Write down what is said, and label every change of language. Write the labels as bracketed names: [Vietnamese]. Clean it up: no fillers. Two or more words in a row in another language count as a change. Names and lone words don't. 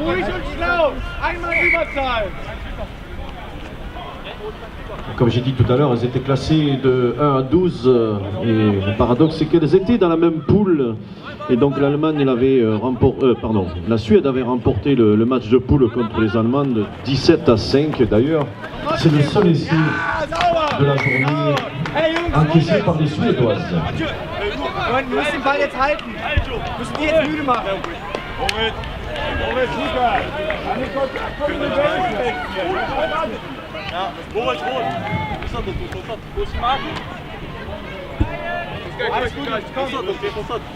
[French] Comme j'ai dit tout à l'heure, elles étaient classées de 1 à 12 et le paradoxe c'est qu'elles étaient dans la même poule et donc l'Allemagne la Suède avait remporté le match de poule contre les Allemandes 17 à 5 d'ailleurs. C'est le seul essai de la journée encaissé par les Suédoises. [German] Wir müssen den Ball jetzt halten. Wir müssen die jetzt müde machen. Moritz, super! Komm in den Ball! Ja, Moritz, rot! Wo ist die Marke? Alles gut, komm!